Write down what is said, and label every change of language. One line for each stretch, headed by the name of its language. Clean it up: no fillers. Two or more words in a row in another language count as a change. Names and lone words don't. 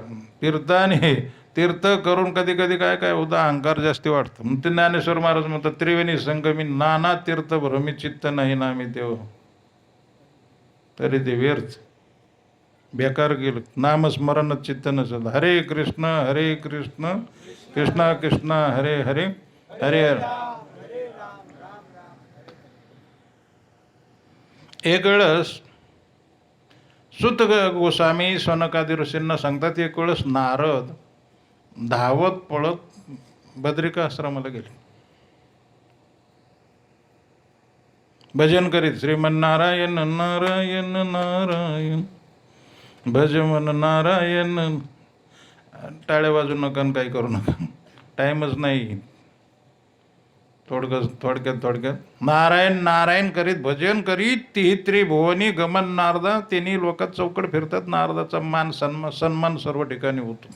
Marathi: तीर्थाने तीर्थ करून कधी कधी काय काय होतं, अहंकार जास्ती वाढतं. मग ते ज्ञानेश्वर महाराज म्हणतात, त्रिवेणी संगमी नाना तीर्थ भ्रमी चित्त नाही नामी देव. तरी ते व्यर्थ बेकार गेलं, नामस्मरण चित्त नसत. हरे कृष्ण कृष्ण कृष्ण हरे हरे हरे हरे. एक वेळेस सुत गोस्वामी सनकादी ऋषींना सांगतात, एक वेळेस नारद धावत पळत बद्रिका आश्रमाला गेले, भजन करीत, श्रीमन्नारायण नारायण नारायण भज मन नारायण. टाळ्या वाजू नका, काही करू नका, टाईमच नाही. थोडक्यात नारायण नारायण करीत भजन करीत ती त्रिभुवनी गमन नारदा. तिन्ही लोकात चौकड फिरतात. नारदाचा मान सन्मान सर्व ठिकाणी होतो.